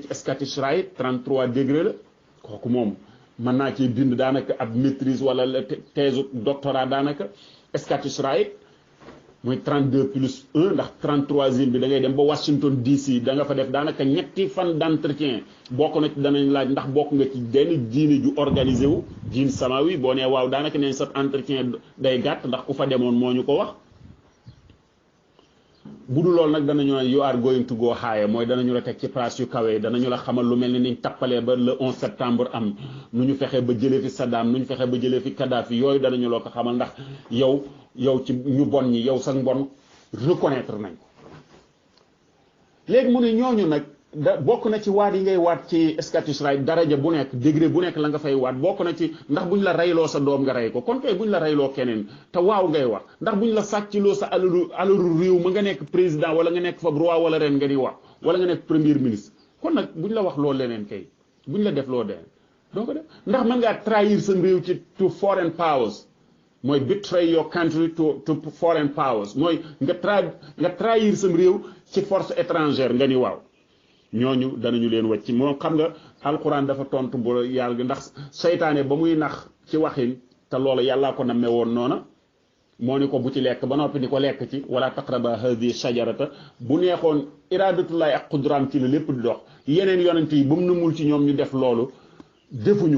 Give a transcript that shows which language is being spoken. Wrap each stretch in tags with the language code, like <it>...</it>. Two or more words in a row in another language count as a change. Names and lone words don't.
<wo>ci Scottish Rite 33 degré la kooku moom mën naa ci bind daanaka ab maîtrise wala</wo> <fr>thèse doctorat</fr> <wo>daanaka Scottish Rite muy 32+1 ndax 33e bi da ngay dem ba Washington DC da nga fa def daanaka ñetti fan d'entretien bokk na ci danañ laaj ndax bokk nga ci benn diine ju organisé wu</wo> <ar>دين سماوي</ar> <wo>boo nee waaw daanaka neen sa entretien day gàtt ndax ku fa demoon moo ñu ko wax bu dul loolu nag danañu ne</wo> <en>you are going to go higher</en> <wo>mooy danañu la teg ci place yu kawe danañu la xamal lu mel ni niñ tappalee ba</wo> <fr>le 11 septembre</fr> <wo>am nu ñu fexee ba jëlee fi Saddam nu ñu fexee ba jëlee fi Kadhafi yooyu danañu la ko xamal ndax yow ci ñu bon ñi yow sax mbon reconnaître nañ ko léegi mu ne ñooñu nag bokk na ci waat yi ngay waat ci Scottish Rite daraja bu nekk degré bu nekk la nga fay waat bokk na ci ndax buñ la reyloo sa doom nga rey ko kon kay buñ la reyloo keneen te waaw ngay wax ndax buñ la sàccloo sa alalu réew ma nga nekk président wala nga nekk fa roi wala ren nga di wax wala nga nekk</wo> <fr>premier ministre</fr> <wo>kon nag buñ la wax loo leneen kay buñ la def loo deneen donc def ndax mën ngaa trahir sa réew ci</wo> <en>to foreign powers</en> <wo>mooy</wo> <en>betray your country to foreign powers</en> <wo>mooy nga trahir sa réew ci</wo> <fr>force étrangère</fr> <wo>nga ni waaw ñooñu danañu leen wàcc moom xam nga alquran dafa tontu bu yàlla ndax seytaane ba muy nax ci waxin te loolu yàllaa ko nammee woon noona moo ni ko bu ci lekk ba noppi ni ko lekk ci wala</wo> <ar>تقربا هذه الشجرة</ar> <wo>bu neexoon iradatullahi ak qudraam ci la lépp di dox yeneen yonent yi ba mu namul ci ñoom ñu def loolu defuñu</wo>